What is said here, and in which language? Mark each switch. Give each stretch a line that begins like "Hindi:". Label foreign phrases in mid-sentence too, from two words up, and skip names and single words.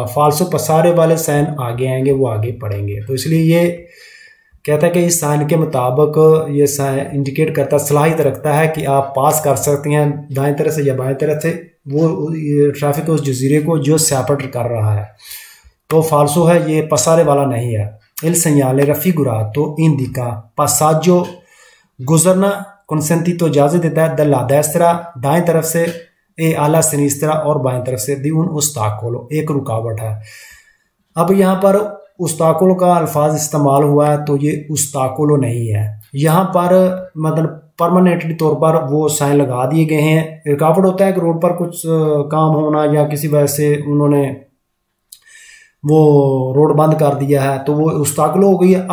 Hindi: फाल्सो पसारे वाले साइन आगे आएंगे, वो आगे पढ़ेंगे। तो इसलिए ये कहता है कि इस साइन के मुताबिक ये साइन इंडिकेट करता, सलाहियत रखता है कि आप पास कर सकते हैं दाएं तरफ से या बाएं तरफ से वो ट्रैफिक उस जजीरे को जो सेपरेट कर रहा है। तो फाल्सो है, ये पसारे वाला नहीं है।
Italian: Il segnale raffigurato indica passaggio,
Hindi: गुजरना, consentito इजाजत देता है,
Italian: dalla destra
Hindi: दाएं तरफ से,
Italian: e alla sinistra
Hindi: और बाएं तरफ से,
Italian: di un ostacolo
Hindi: एक रुकावट है। अब यहाँ पर ostacolo का अल्फाज इस्तेमाल हुआ है, तो ये ostacolo नहीं है। यहाँ पर मतलब परमानेंटली तौर पर वो साइन लगा दिए गए हैं। रुकावट होता है कि रोड पर कुछ काम होना या किसी वजह से उन्होंने वो रोड बंद कर दिया है, तो वो उस्ताकुलो हो गई है।